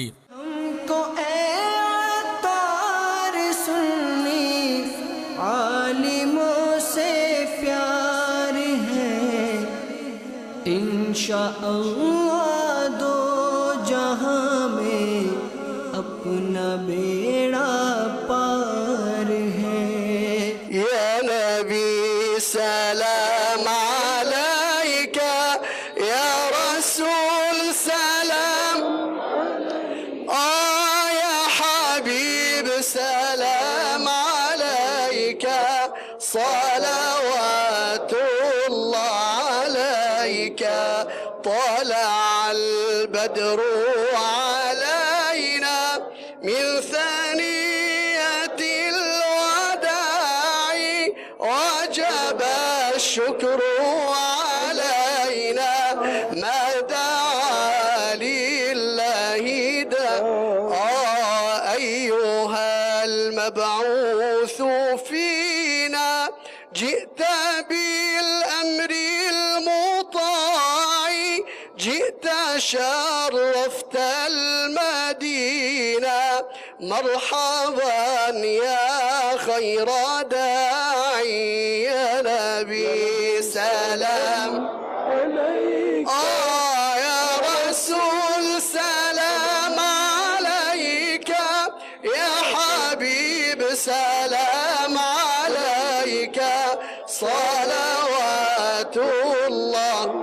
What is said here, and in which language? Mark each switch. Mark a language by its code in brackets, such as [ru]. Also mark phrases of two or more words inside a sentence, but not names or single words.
[ur] ہم کو عالموں سے پیار ہے, [ar] إن شاء الله [ur] دو جہاں میں اپنا بیڑا پار ہے. [ar] يا نبي سلام عليك، يا رسول سلام، يا حبيب سلام عليك، صلوات الله عليك، طلع البدر علينا من ثنيات الوداع، وجب الشكر علينا، ما دعا لله أيها المبعوث فينا، جئت بالأمر المطاع، جئت شرفت المدينة، مرحبا يا خير داع، يا نبي سلام عليك، يا رسول سلام عليك، يا حبيب سلام عليك، صلوات الله.